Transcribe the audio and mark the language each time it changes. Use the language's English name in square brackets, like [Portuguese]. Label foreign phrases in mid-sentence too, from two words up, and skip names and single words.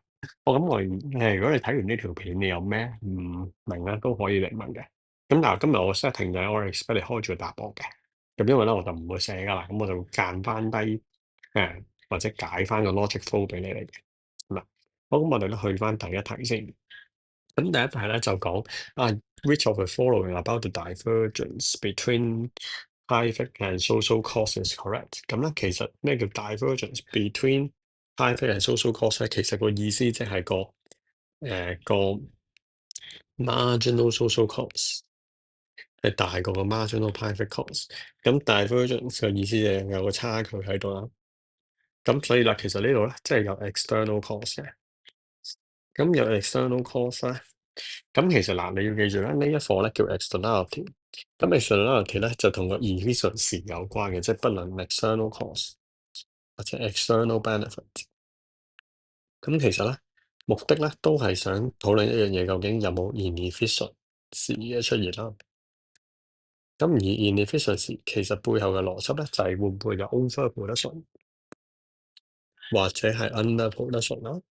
[Cantonese] 我咁如果你睇完呢條片，你有咩唔明咧，都可以嚟問嘅。咁但係今日我 setting 就係我 expect 你開住個答案嘅。咁因為咧我就唔會寫噶啦，咁我就會間翻低或者解翻個 [English] logic flow [Cantonese] 俾你嚟嘅。嗱，好，咁我哋咧去翻第一題先。咁第一題咧就講啊 [English] ，which of the following about the divergence between private and social costs is correct？ [Cantonese] 咁咧其實咩叫 [English] divergence between private and social costs [Cantonese] 咧？其實個意思即係個 [English] marginal social costs [Cantonese] 係大過個 [English] marginal private costs。 [Cantonese] 咁 divergence 嘅意思就係有個差距喺度啦。咁所以啦，其實呢度咧即係有 [English] external cost [Cantonese] 嘅。咁有 [English] external cost [Cantonese] 咧。咁其實嗱，你要記住咧，呢一課咧叫 externality。咁 externality 咧就同個 efficiency 有關嘅，即係不論 [English] external cost [Cantonese] 或者 [English] external benefit。 [Cantonese] 咁其實咧目的咧都係想討論一樣嘢，究竟有冇 inefficiency 嘅出現啦。咁而 inefficiency 其實背後嘅邏輯咧就係會唔會有 overproduction 或者係 underproduction 啦。